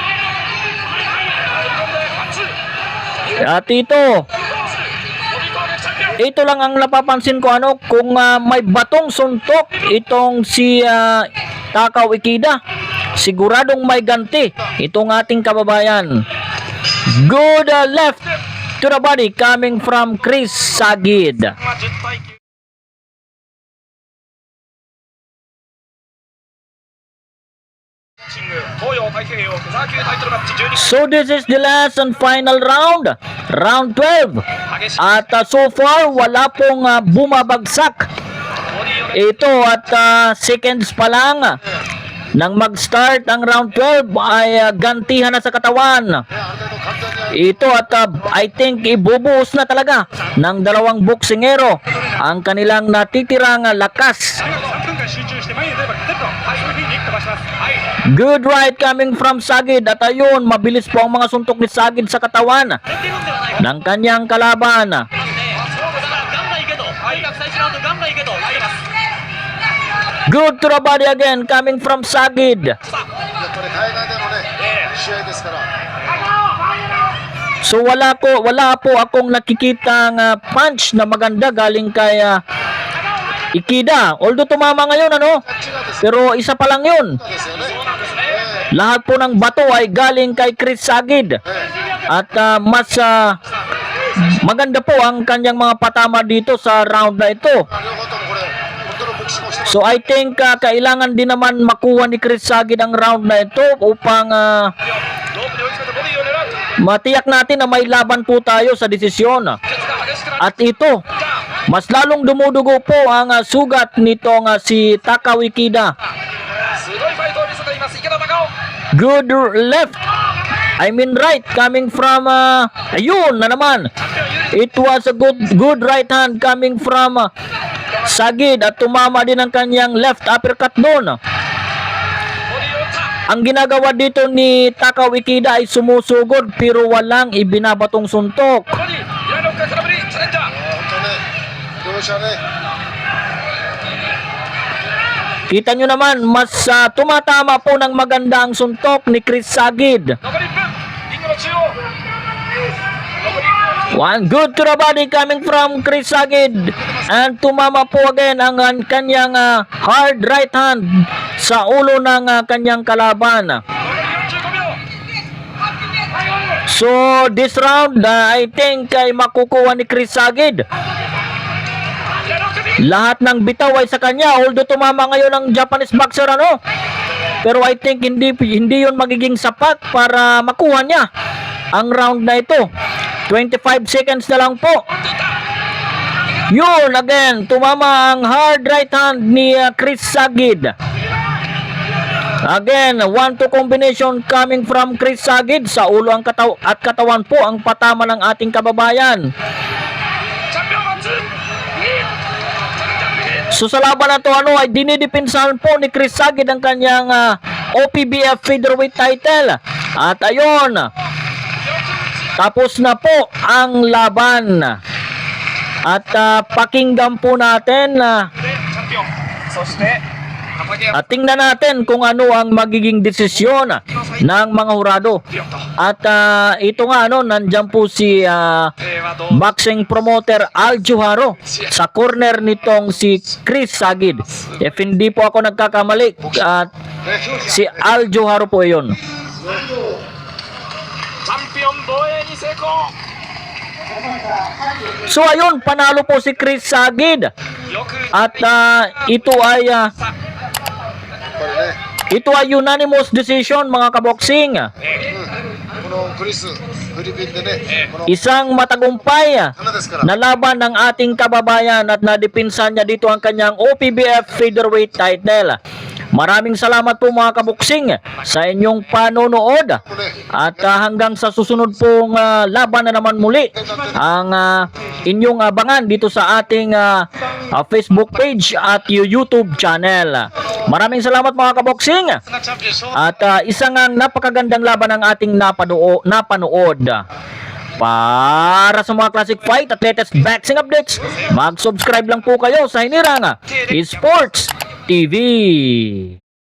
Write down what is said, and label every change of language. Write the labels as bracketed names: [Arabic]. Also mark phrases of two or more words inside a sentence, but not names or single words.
[Filipino] At ito lang ang napapansin ko kung may batong suntok itong si Takao Ikeda, siguradong may ganti itong ating kababayan. [English] Good left to the body coming from Chris Sagid. [Japanese] 10対9。東洋太平洋フェザー級タイトルマッチ12 [English] So this is the last and final round, round 12. [Japanese] 激しい [Filipino] At [English] so far [Filipino] wala pong bumabagsak. [Japanese] ボディをね [Filipino] Ito at seconds pa lang nang mag-start ang round 12 ay gantihan na sa katawan. [Japanese] ある程度簡単に [Filipino] Ito at [English] I think [Filipino] ibubuhos na talaga ng dalawang boksingero ang kanilang natitirang lakas. [Japanese] 3 分間集中して前に出れば勝てると、はい、そういうふうに飛ばします。はい、 [English] Good right coming from Sagid [Filipino] at ayun, mabilis po ang mga suntok ni Sagid sa katawan ng kanyang kalaban. [English] Good to the body again coming from Sagid. [Japanese] やっぱり海外でのね、試合ですから。 [Filipino] So wala po akong nakikitang punch na maganda galing kay Ikeda. Although tumama ngayon pero isa pa lang 'yun. [Japanese] ですよね。 [Filipino] Lahat po ng bato ay galing kay Chris Sagid. At mas maganda po ang kanyang mga patama dito sa round na ito. [Japanese] 両方ともこれ、本当のボクシングをしてます。 [Filipino] So [English] I think [Filipino] kailangan din naman makuha ni Chris Sagid ang round na ito upang [Japanese] ロープで追い詰めてボディを狙う。 [Filipino] matiyak natin na may laban po tayo sa desisyon. [Japanese] 決が激しくなる。 [Filipino] At ito, mas lalong dumudugo po ang sugat nitong si Takao Ikeda. [Japanese] すごいファイトを見せています池田隆夫。 [English] Good left. I mean right, coming from, [Filipino] ayun na naman. [English] It was a good right hand coming from Sagid [Filipino] at tumama din ang kanyang [English] left uppercut doon. [Filipino] Ang ginagawa dito ni Takao Ikeda ay sumusugod pero walang ibinabatong suntok. [Japanese] ここに左の空振りチャレンジャー。本当ね、両者ね、 [Filipino] Kita nyo naman, mas tumatama po ng maganda ang suntok ni Chris Sagid. [Japanese] 残り1分。リングの中央。残り1分。 [English] One good to the body coming from Chris Sagid. [Filipino] And tumama po again ang kanyang [English] hard right hand [Filipino] sa ulo ng kanyang kalaban. [Japanese] 残り45秒。 [English] So this round, I think [Filipino] ay makukuha ni Chris Sagid. [Japanese] 左の首。 [Filipino] Lahat ng bitaw ay sa kanya, although tumama ngayon ang [English] Japanese boxer [Filipino] pero [English] I think [Filipino] hindi yun magiging sapat para makuha niya ang round na ito. [English] 25 seconds [Filipino] na lang po. Yun again, tumama ang [English] hard right hand [Filipino] ni Chris Sagid. [English] Again, 1-2 combination coming from Chris Sagid. [Filipino] Sa ulo ang at katawan po ang patama ng ating kababayan. [Japanese] チャンピオンマッチ。チャレンジャーフィニッシュ。 [Filipino] So sa laban na to ay dinidipinsahan po ni Chris Sagid ang kanyang [English] OPBF featherweight title. [Filipino] At ayun, tapos na po ang laban. At pakinggan po natin [Japanese] でチャンピオン。そして畠山 [Filipino] at tingnan natin kung ano ang magiging desisyon ng mga hurado. [Japanese] ピヨンと。 [Filipino] At ito nga nandyan po si [Japanese] はどう [English] boxing promoter [Filipino] Al Joharo sa corner nitong si Chris Sagid. If hindi po ako nagkakamali, si Al Joharo po yun. [Japanese] チャンピオン防衛に成功。 [Filipino] So ayun, panalo po si Chris Sagid. [Japanese] よく [Filipino] At ito ay [Japanese] やっぱりね、 [Filipino] ito ay [English] unanimous decision [Filipino] mga kaboksing. [Japanese] このクリス、フィリピンでね、この [Filipino] Isang matagumpay [Japanese] 花ですから、 [Filipino] na laban ng ating kababayan at nadipinsan niya dito ang kanyang [English] OPBF featherweight title. [Filipino] Maraming salamat po mga kaboksing sa inyong panonood. At hanggang sa susunod pong laban na naman muli ang inyong abangan dito sa ating [English] Facebook page [Filipino] at [English] YouTube channel. [Filipino] Maraming salamat mga kaboksing. [Japanese] チャンピオン勝利。 [Filipino] At isang napakagandang laban ang ating napanood. Para sa mga [English] classic fight [Filipino] at [English] latest boxing updates, [Filipino] mag-subscribe lang po kayo sa Hinirang Sports TV.